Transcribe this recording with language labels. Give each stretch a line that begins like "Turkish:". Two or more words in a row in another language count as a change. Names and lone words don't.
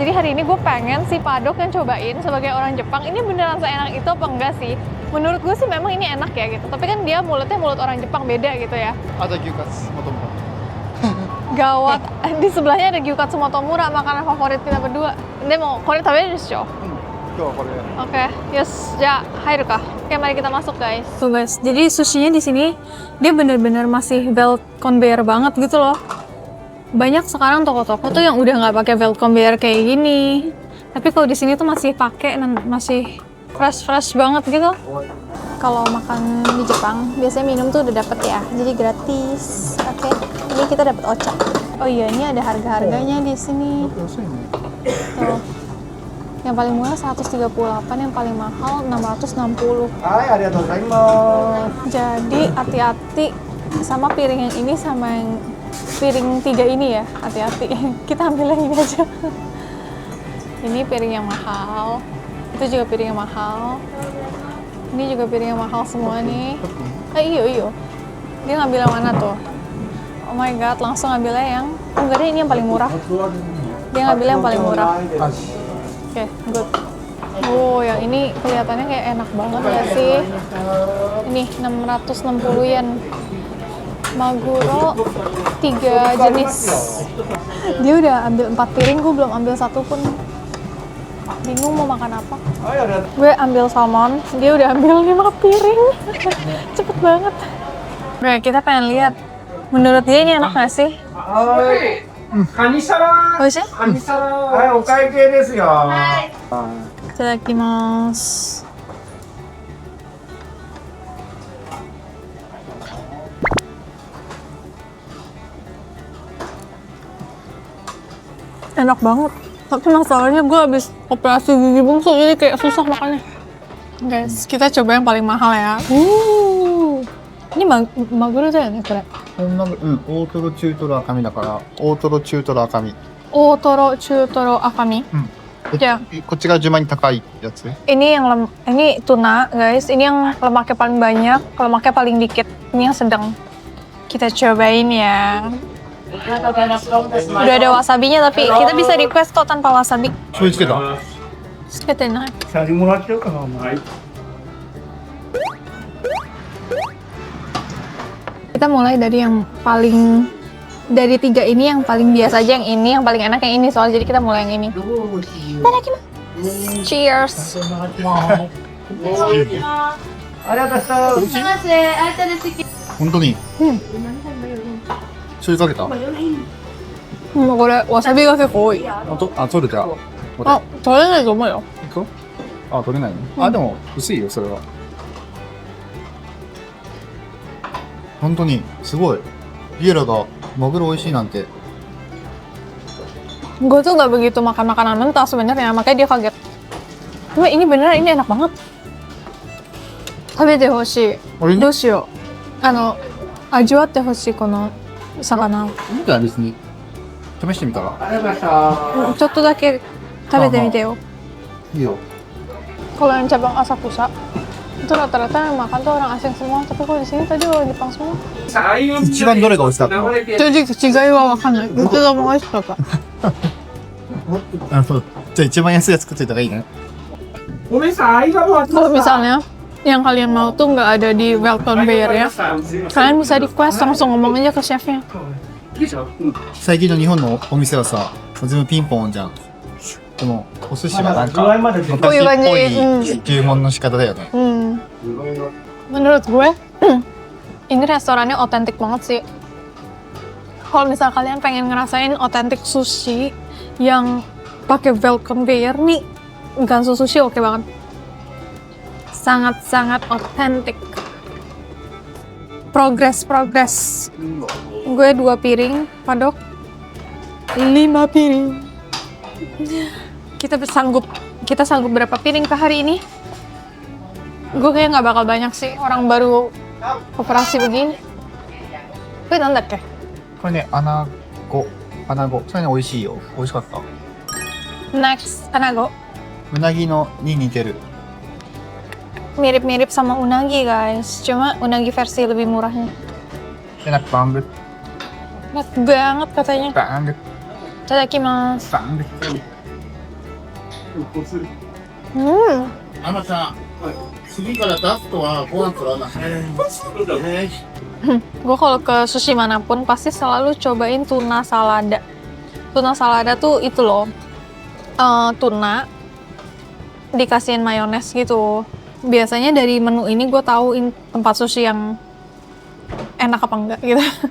Indonesian: Jadi hari ini gue pengen si Padok yang cobain sebagai orang Jepang, ini beneran seenak itu apa enggak sih? Menurut gue sih memang ini enak ya gitu. Tapi kan dia mulutnya mulut orang Jepang, beda gitu ya. Ada gyukatsu motomura. Gawat, di sebelahnya ada gyukatsu motomura, makanan favorit kita berdua.
Japanese: でも、これ食べるです.
Indonesian: Oke, yes, ya,
Japanese: 入るか?
Indonesian: Oke, mari kita masuk guys. Tuh guys, jadi sushinya di sini dia bener-bener masih
English: belt conveyor
Indonesian: banget gitu loh. Banyak sekarang toko-toko tuh yang udah nggak pakai
English: belt conveyor
Indonesian: kayak gini. Tapi kalau di sini tuh masih pakai dan masih fresh banget gitu. Kalau makan di Jepang biasanya minum tuh udah dapet ya, jadi gratis. Oke, ini kita dapat ocha. Oh iya, ini ada harga-harganya di sini. Tuh. Yang paling murah 138, yang paling mahal 660.
Japanese: Hai, ありがとうございます.
Indonesian: Jadi hati-hati sama piring yang ini sama yang piring 3 ini ya, hati-hati. Kita ambil yang ini aja. Ini piring yang mahal. Itu juga piring yang mahal. Ini juga piring yang mahal semua nih. Iyo. Dia ngambil yang mana tuh?
English: Oh my god,
Indonesian: langsung ngambilnya yang... enggak deh, ini yang paling murah. Dia ngambil yang paling murah.
English: Oke, good.
Indonesian: Oh, yang ini kelihatannya kayak enak banget ya sih. Ini 660 yen. Maguro 3 jenis. Dia udah ambil 4 piring, gue belum ambil satu pun. Bingung mau makan apa. Gue ambil salmon, dia udah ambil 5 piring. Cepet banget. Bro, kita pengen lihat. Menurut dia ini enak gak sih?
Japanese: Kanisara. Oishi? Kanisara. Hai, okai-kei desu yo. Itadakimasu.
Indonesian: Enak banget. Tapi masalahnya gue habis operasi gigi bungsu, jadi kayak susah makannya. Guys, kita coba yang paling mahal ya. Ini maguro
Japanese: だよね、これ。大トロ中トロ赤身だから大トロ中トロ赤身。大トロ中トロ赤身。Ya. こっちが順番に高いやつ。
Indonesian: Ini yang ini tuna, guys. Ini yang lemaknya paling banyak, lemaknya paling dikit. Ini yang sedang. Kita cobain ya. Udah ada wasabinya, tapi kita bisa request kok tanpa wasabi.
Japanese: 醤油つけた。つけてない。シャリもらっちゃうかな、お前。
Indonesian: Kita mulai dari yang paling, dari 3 ini yang paling biasa aja, yang ini yang paling enak yang ini, soalnya jadi kita mulai yang ini.
Japanese: Itadakimasu.
English: Cheers.
Japanese: ありがとうございます。本当に。醤油かけた。もうこれわさびが結構多い。取れた。あ、取れないと思うよ。行く？あ、取れないの。あ、でも薄いよそれは。本当にすごい。ビエラがマグロ美味しいなんて。
Indonesian: Gue tuh nggak begitu makan makanan mentah sebenarnya, makanya dia kaget. Cuma ini beneran, ini enak banget.
Japanese: 食べてほしい. どうしよう。味わってほしいこの魚。みたいですね。試してみたら。ちょっとだけ食べてみてよ。いいよ。
Indonesian: Kalau yang cabang Asakusa itu rata-rata yang makan tuh orang asing semua, tapi kalau di sini tadi orang Jepang semua.
Japanese: 一番どれが美味しかったの？正直違いはわかんない。どちらも美味しかった。あ、そう。じゃあ一番安いやつ作っといた方がいいね。
Indonesian: Kalau misalnya yang kalian mau tuh nggak ada di
English: belt conveyor
Indonesian: ya, kalian bisa request langsung ngomong aja ke chefnya.
Japanese: 最近の日本のお店はさ、全部ピンポンじゃん。でもお寿司はなんか昔っぽい注文の仕方だよね。
Indonesian: Menurut gue, ini restorannya otentik banget sih. Kalau misal kalian pengen ngerasain otentik sushi yang pakai
English: welcome gear
Indonesian: nih, Ganso Sushi oke banget. Sangat-sangat otentik.
English: Progress.
Indonesian: Gue 2 piring, Padok 5 piring. Kita sanggup berapa piring ke hari ini? Gue kayak nggak bakal banyak sih, orang baru operasi begini. Gue
Japanese: なんだっけ? これね、穴子。それね、美味しいよ。美味しかった。
English: Next, anago.
Japanese: うなぎのに似てる。
Indonesian: Mirip-mirip sama unagi guys, cuma unagi versi lebih murahnya. Enak banget. Enak banget katanya. Banget.
Japanese: Itadakimasu.
Indonesian: Banget.
Japanese: あのさ、次から出すとはご飯取らない。
Indonesian: Gue kalau ke sushi manapun pasti selalu cobain tuna salada. Tuna salada tuh itu loh, tuna dikasihin mayones gitu. Biasanya dari menu ini gue tahu tempat sushi yang enak apa enggak gitu.